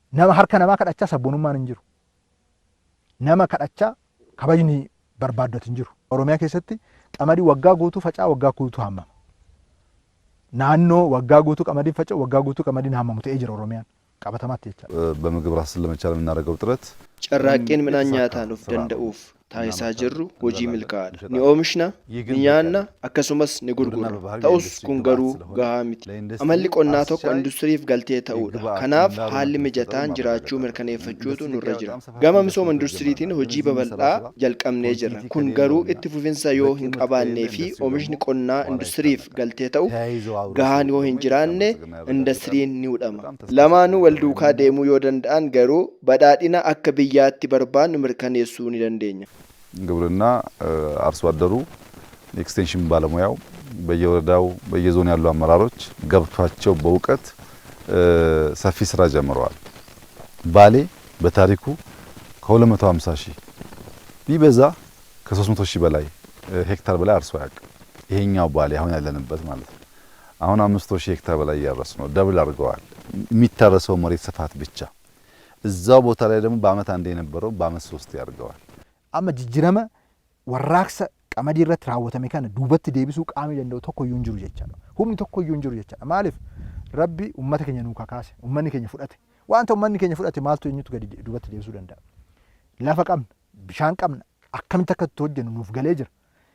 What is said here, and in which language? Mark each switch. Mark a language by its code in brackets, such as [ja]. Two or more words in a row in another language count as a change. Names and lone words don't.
[om] Nama harka namaa kadhachaa sabboonummaan hin jiru. Nama kadhachaa kabajni barbaaddatu hin jiru. Oromiyaa keessatti qamadii waggaa guutuu facaa waggaa guutuu haamama. Naannoo waggaa guutuu qamadiin faca'u waggaa guutuu qamadiin haamamu ta'ee jira Oromiyaan qabatamaatti jechuudha. [am] በምግብ ራስን ለመቻል የምናደርገው ጥረት [om] carraaqqeen midhaan nyaataa nuuf danda'uuf taasisaa jirru hojii milkaa'aadha. Ni oomishna, ni nyaanna, akkasumas ni gurgurra. Ta'us kun garuu gahaa miti. Amalli qonnaa tokko industiriif galtee ta'uudha. Kanaaf haalli mijataan jiraachuu mirkaneeffachuutu nurra jira. Gama misooma industiriitiin hojii babal'aa jalqabnee jirra. Kun garuu itti fufinsa yoo hin qabaannee fi oomishni qonnaa industiriif galtee ta'u gahaan yoo hin jiraanne industiriin ni hudhama. Lamaanuu wal duukaa deemuu yoo danda'an garuu badhaadhina akka biyyaatti barbaannu mirkaneessuu ni dandeenya. [am] ግብርና አርሶ አደሩ ኤክስቴንሽን ባለሙያው በየወረዳው በየዞን ያሉ አመራሮች ገብቷቸው በእውቀት ሰፊ ስራ ጀምረዋል። ባሌ በታሪኩ ከ250 ሺህ ቢበዛ ከ300 ሺህ በላይ ሄክታር በላይ አርሶ ያውቅ። ይሄኛው ባሌ አሁን ያለንበት ማለት ነው። አሁን 500 ሺህ ሄክታር በላይ ያረስ ነው። ደብል አድርገዋል። የሚታረሰው መሬት ስፋት ብቻ እዛው ቦታ ላይ ደግሞ በአመት አንዴ የነበረው በአመት 3 ያርገዋል። [om] Amma jijjiirama warraaqsa qamadii irratti raawwatame kana duubatti deebisuu qaamii danda'u tokkoyyuu hin jiru jechaadha. Humni tokkoyyuu hin jiru jechaadha. Maaliif Rabbi uummata keenya nuu kakaase, uummanni keenya fudhate. Waanta uummanni keenya fudhate maaltu eenyutu gadi duubatti deebisuu danda'a? Lafa qabna, bishaan qabna, akkamitti akka itti hojjennu nuuf galee jira.